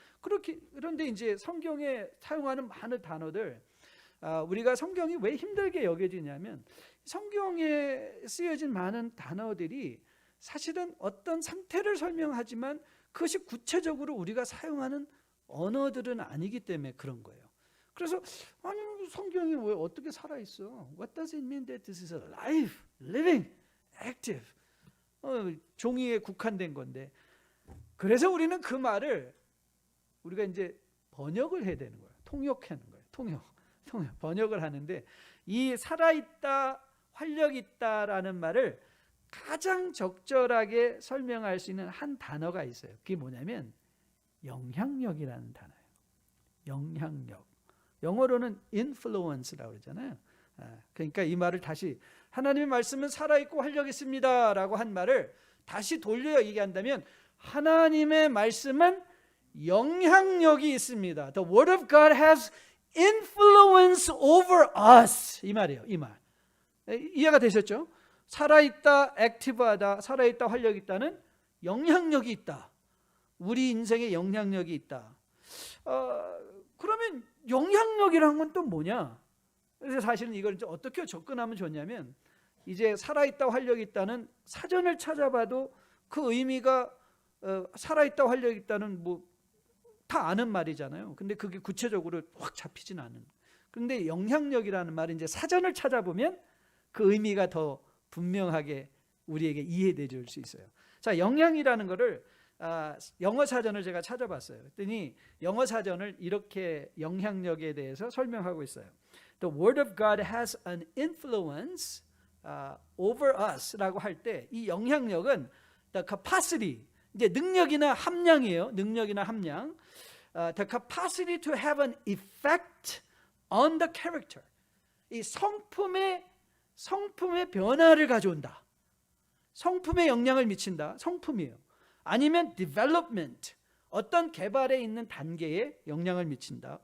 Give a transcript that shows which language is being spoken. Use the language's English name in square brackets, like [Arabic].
[Korean] 그런데 이제 성경에 사용하는 많은 단어들, 우리가 성경이 왜 힘들게 여겨지냐면 성경에 쓰여진 많은 단어들이 사실은 어떤 상태를 설명하지만 그것이 구체적으로 우리가 사용하는 언어들은 아니기 때문에 그런 거예요. 그래서 성경이 왜 어떻게 살아있어? [English] What does it mean that this is alive, living, active? [Korean] 종이에 국한된 건데, 그래서 우리는 그 말을 우리가 이제 번역을 해야 되는 거예요. 통역하는 거예요. 통역. 번역을 하는데 이 살아있다, 활력있다라는 말을 가장 적절하게 설명할 수 있는 한 단어가 있어요. 그게 뭐냐면 영향력이라는 단어예요. 영향력. 영어로는 influence라고 그러잖아요. 그러니까 이 말을 다시, 하나님의 말씀은 살아있고 활력있습니다 라고 한 말을 다시 돌려 얘기한다면 하나님의 말씀은 영향력이 있습니다. [English] The Word of God has influence over us. [Korean] 이 말이에요. 이 말. 이해가 되셨죠? 살아있다, 액티브하다, 살아있다, 활력 있다는 영향력이 있다. 우리 인생에 영향력이 있다. 그러면 영향력이란 건 또 뭐냐? 그래서 사실은 이걸 이제 어떻게 접근하면 좋냐면, 이제 살아있다, 활력 있다는 사전을 찾아봐도 그 의미가 살아있다, 활력 있다는 뭐 다 아는 말이잖아요. 근데 그게 구체적으로 확 잡히진 않은. 그런데 영향력이라는 말은 이제 사전을 찾아보면 그 의미가 더 분명하게 우리에게 이해되줄 수 있어요. 자, 영향이라는 거를 영어 사전을 제가 찾아봤어요. 그랬더니 영어 사전을 이렇게 영향력에 대해서 설명하고 있어요. [English] The Word of God has an influence over us [Korean] 라고 할 때 이 영향력은 [English] the capacity, [Korean] 이제 능력이나 함량이에요. 능력이나 함량. [English] The capacity to have an effect on the character. [Korean] 이 성품의 변화를 가져온다. 성품에 영향을 미친다. 성품이에요. 아니면 development, 어떤 개발에 있는 단계에 영향을 미친다.